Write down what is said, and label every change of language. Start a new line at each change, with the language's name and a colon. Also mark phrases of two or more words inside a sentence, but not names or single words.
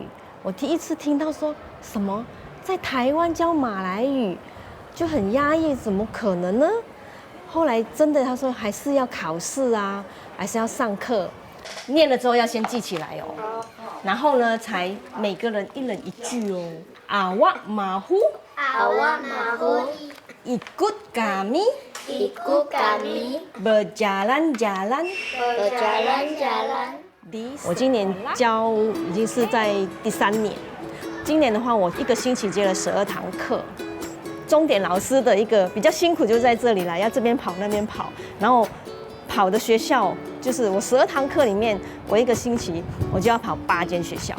Chinese: 我第一次听到说什么在台湾教马来语，就很压抑，怎么可能呢？后来真的他说还是要考试啊，还是要上课，念了之后要先记起来哦，然后呢才每个人一人一句哦。阿瓦马虎，阿瓦马虎，
Malay: ikut kami ikut kami berjalan-jalan berjalan-jalan。
Chinese: 我今年教已经是在第3年，今年的话，我1个星期接了12堂课。钟点老师的一个比较辛苦就在这里啦，要这边跑那边跑，然后跑的学校就是我12堂课里面，我1个星期我就要跑8间学校。